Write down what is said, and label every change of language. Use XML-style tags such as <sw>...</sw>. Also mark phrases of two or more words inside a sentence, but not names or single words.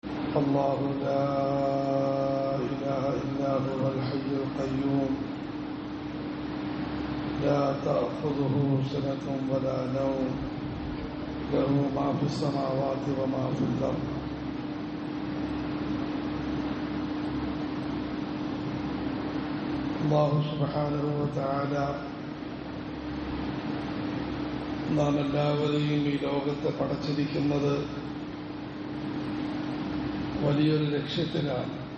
<ar>الله لا إله إلا هو الحي القيوم لا تأخذه سنة ولا نوم له ما في السماوات وما في الأرض الله سبحانه وتعالى</ar> <ml>നാം എല്ലാവരെയും ഈ ലോകത്തെ പടച്ചിരിക്കുന്നത് വലിയൊരു ലക്ഷ്യത്തിലാണ്.</ml>